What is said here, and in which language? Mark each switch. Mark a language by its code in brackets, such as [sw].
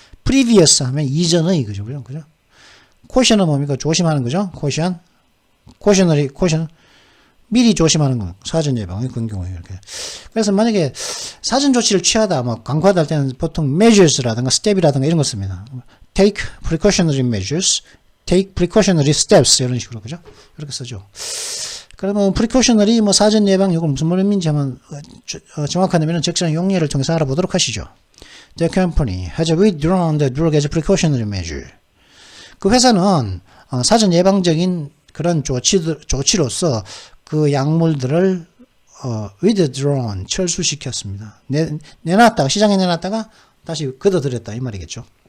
[ko] 프리비어스 하면 이전의 그죠. 그죠? 코션은 뭡니까? 조심하는 거죠. 코셔너리 미리 조심하는 거. 사전 예방의 그런 경우에 이렇게. 그래서 만약에 사전 조치를 취하다 강화할 때는 보통 measures라든가 step이라든가 이런 걸 씁니다. [en] take precautionary measures, take precautionary steps [ko] 이런 식으로 그죠? 이렇게 쓰죠. 그러면 프리코셔너리 사전 예방 이건 무슨 말인지 한번 정확한 의미는 적절한 용례를 통해서 알아보도록 하시죠. [en] The company has withdrawn the drug as a precautionary measure. [ko] 그 회사는 사전 예방적인 그런 조치로서 그 약물들을 withdrawn 철수시켰습니다. 내놨다가 시장에 내놨다가 다시 걷어들였다 이 말이겠죠.